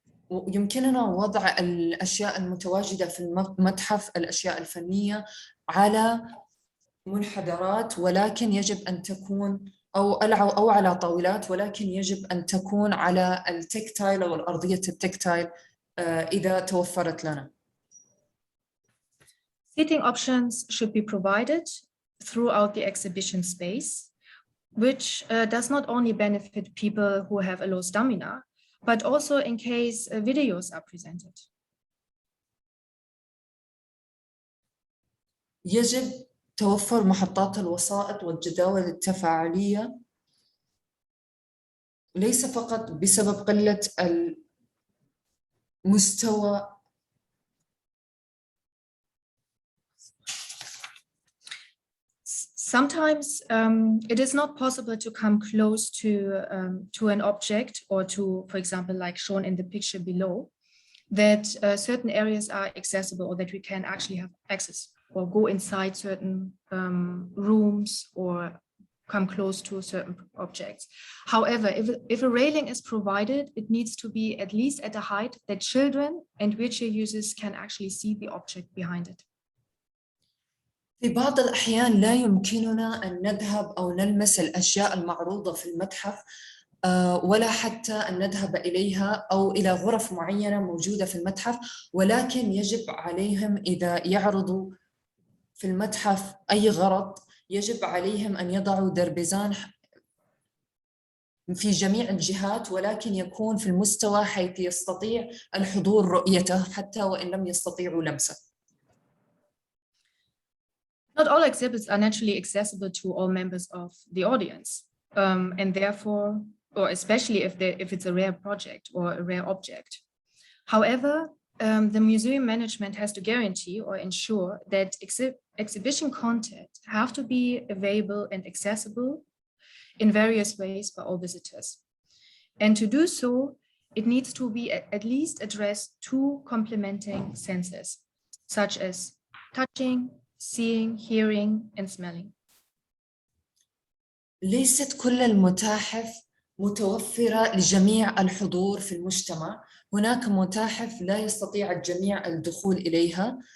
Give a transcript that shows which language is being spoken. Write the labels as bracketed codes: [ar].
[ar] يمكننا وضع الأشياء المتواجدة في المتحف، الأشياء الفنية، على منحدرات، ولكن يجب أن تكون أو على طاولات، ولكن يجب أن تكون على التكتايل أو الأرضية التكتايل إذا توفرت لنا. [en] Seating options should be provided throughout the exhibition space, which does not only benefit people who have a low stamina, but also in case videos are presented. [ar] يجب توفر محطات الوسائط والجداول التفاعلية، ليس فقط بسبب قلة المستوى. [en] Sometimes it is not possible to come close to an object or to, for example, like shown in the picture below, that certain areas are accessible or that we can actually have access or go inside certain rooms or come close to certain objects. However, if a railing is provided, it needs to be at least at a height that children and wheelchair users can actually see the object behind it. [ar] في بعض الأحيان لا يمكننا أن نذهب أو نلمس الأشياء المعروضة في المتحف، ولا حتى أن نذهب إليها أو إلى غرف معينة موجودة في المتحف، ولكن يجب عليهم إذا يعرضوا في المتحف أي غرض يجب عليهم أن يضعوا دربيزان في جميع الجهات، ولكن يكون في المستوى حيث يستطيع الحضور رؤيته حتى وإن لم يستطيعوا لمسه. [en] Not all exhibits are naturally accessible to all members of the audience, and therefore, or especially if it's a rare project or a rare object. However, the museum management has to guarantee or ensure that exhibition content have to be available and accessible in various ways by all visitors. And to do so, it needs to be at least address two complementing senses, such as touching, seeing, hearing, and smelling. [ar] ليست كل المتاحف متوفرة لجميع الحضور في المجتمع. هناك متاحف لا يستطيع الجميع الدخول إليها،